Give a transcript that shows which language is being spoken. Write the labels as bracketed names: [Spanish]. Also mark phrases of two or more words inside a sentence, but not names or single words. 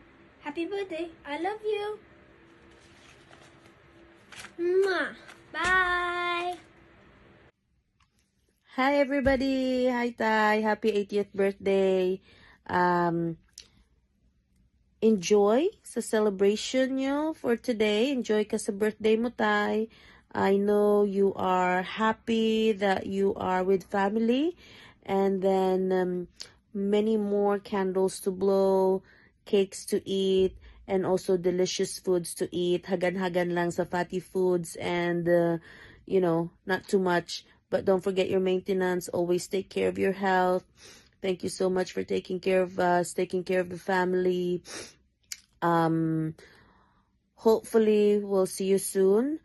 [English] Happy birthday. I love you. Mwah. Bye. Hi everybody! Hi Tay! Happy 80th birthday! Enjoy sa celebration nyo for today. [Hiligaynon] Enjoy ka sa birthday mo, Tay. [English] I know you are happy that you are with family, and then many more candles to blow, cakes to eat, and also delicious foods to eat. [Hiligaynon] Hagan-hagan lang sa [English] fatty foods and, not too much. But don't forget your maintenance. Always take care of your health. Thank you so much for taking care of us, taking care of the family. Hopefully, we'll see you soon.